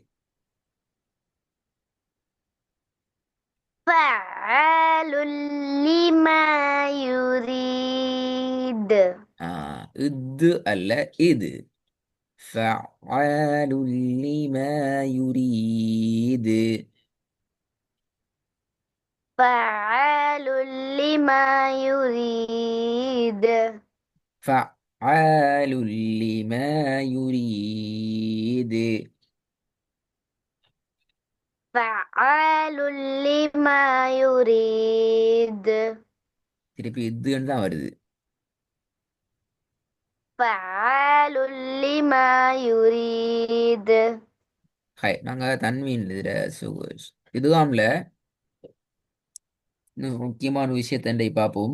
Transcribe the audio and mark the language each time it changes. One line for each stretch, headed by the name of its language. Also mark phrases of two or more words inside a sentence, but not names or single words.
Arabic: فعال لما يريد.
Tamil: ஆ, இது அல்ல, இது.
Arabic: فعال لما يريد. فعال لما يريد. فعال لما يريد. فعال لما يريد.
Tamil: திருப்பி இதுன்னு தான் வருது.
Arabic: فعال لما يريد.
Tamil: ஹாய், நாங்கள் தன்வீன் இதில் இதுகாம்ல இன்னும் முக்கியமான விஷயத்தை பார்ப்போம்.